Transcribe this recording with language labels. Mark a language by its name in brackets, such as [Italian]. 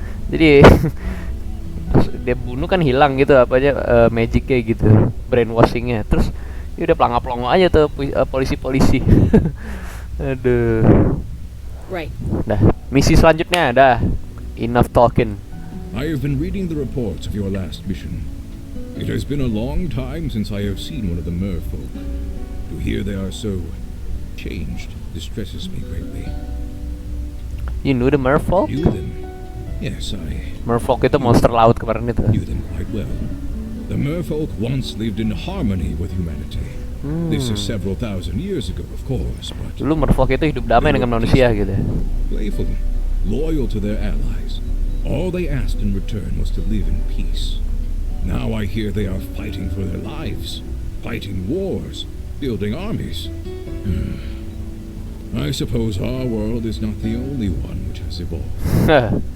[Indonesian] Jadi dia bunuh kan hilang gitu apanya magicnya gitu, brainwashingnya. Terus ya udah pelangap-pelongo aja tuh polisi-polisi. Aduh. [English] Right. [Indonesian] Dah, misi selanjutnya dah. [English] Enough talking. I have been reading the reports of your last mission. It has been a long time since I have seen one of the merfolk. To hear they are so changed distresses me greatly. You knew the merfolk? Knew them? Yes, I [Indonesian] Merfolk itu monster laut kemarin itu. [English] knew them quite well. The merfolk once lived in harmony with humanity. This is several thousand years ago, of course, but [Indonesian] Dulu merfolk itu hidup damai dengan manusia gitu. [English] playful, loyal to their allies. All they asked in return was to live in peace. Now I hear they are fighting for their lives, fighting wars, building armies. I suppose our world is not the only one which has evolved.